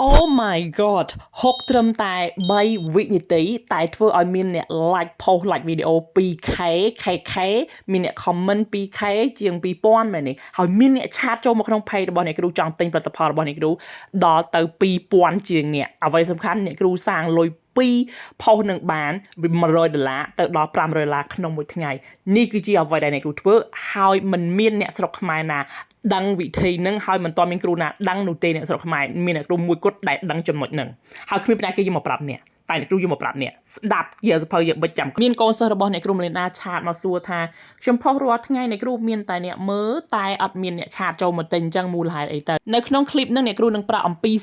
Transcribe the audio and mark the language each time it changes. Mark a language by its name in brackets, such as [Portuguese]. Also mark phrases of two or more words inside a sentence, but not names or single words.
[English] Oh my god [Khmer] 6 ត្រឹមតែ3វិនាទីតែធ្វើឲ្យមានអ្នក [English] like post like video [Khmer] 2k kk មានអ្នក comment 2k ជាង2000មែននេះហើយមានអ្នកឆាតចូលមកក្នុង page របស់អ្នកគ្រូចង់ទិញផលិតផលរបស់អ្នកគ្រូដល់ទៅ2000ជាងអ្នកអ្វីសំខាន់អ្នកគ្រូសាងលុយ2 post នឹងបាន$100ទៅដល់$500ក្នុង មួយថ្ងៃនេះគឺជាអ្វីដែលអ្នកគ្រូធ្វើហើយមិនមានអ្នកស្រុកខ្មែរណាដឹងវិធីនឹងហើយមិនទាន់មានគ្រូណាដឹងនោះទេអ្នកស្រុកខ្មែរមានអ្នកគ្រូមួយគត់ដែលដឹងចំណុចនឹងហើយគ្មានអ្នកគេយកមកប្រាប់អ្នកតែអ្នកគ្រូយកមកប្រាប់អ្នកស្ដាប់ជាសភៅយកបិទចាំមានកូនសិស្សរបស់អ្នកគ្រូមលេណាឆាតមកសួរថាខ្ញុំផុសរាល់ថ្ងៃអ្នកគ្រូមានតែអ្នកមើលតែអត់មានអ្នកឆាតចូលមកទិញអញ្ចឹងមូលហេតុអីទៅនៅក្នុងคลิปហ្នឹងអ្នកគ្រូនឹងប្រាប់អំពី